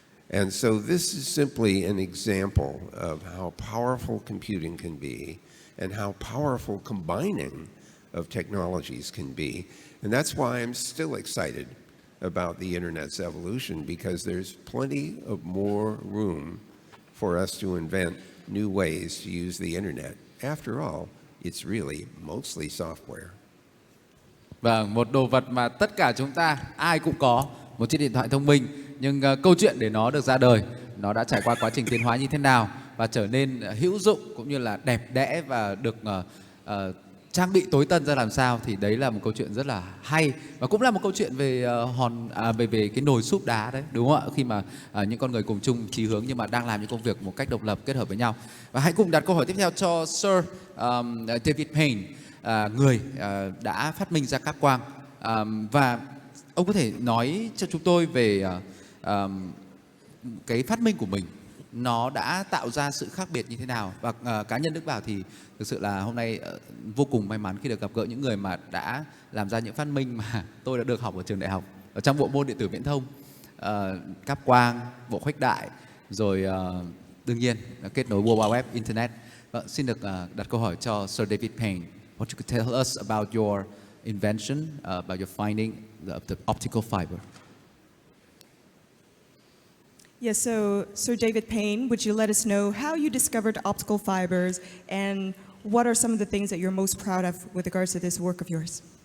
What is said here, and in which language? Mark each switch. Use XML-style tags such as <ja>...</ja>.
<en>And so this is simply an example of how powerful computing can be and how powerful combining of technologies can be. And that's why I'm still excited about the internet's evolution, because there's plenty of more room for us to invent new ways to use the internet. After all, it's really mostly software.</en> <vi>Vâng, một đồ vật mà tất cả chúng ta ai cũng có, một chiếc điện thoại thông minh, nhưng câu chuyện để nó được ra đời, nó đã trải qua quá trình tiến hóa như thế nào và trở nên hữu dụng cũng như là đẹp đẽ và được trang bị tối tân ra làm sao, thì đấy là một câu chuyện rất là hay và cũng là một câu chuyện về về cái nồi súp đá đấy, đúng không ạ? Khi mà những con người cùng chung chí hướng nhưng mà đang làm những công việc một cách độc lập kết hợp với nhau. Và hãy cùng đặt câu hỏi tiếp theo cho Sir David Payne, người đã phát minh ra cáp quang, và ông có thể nói cho chúng tôi về cái phát minh của mình, nó đã tạo ra sự khác biệt như thế nào. Và cá nhân Đức Bảo thì thực sự là hôm nay vô cùng may mắn khi được gặp gỡ những người mà đã làm ra những phát minh mà tôi đã được học ở trường đại học, ở trong bộ môn điện tử viễn thông, cáp quang, bộ khuếch đại, rồi đương nhiên kết nối World Wide Web, Internet. Xin được đặt câu hỏi cho Sir David Payne.</vi> <en>What you could tell us about your invention, about your finding of the optical fiber? Yes, so Sir David Payne, would you let us know how you discovered optical fibers and what are some of the things that you're most proud of with regards to this work of yours?</en>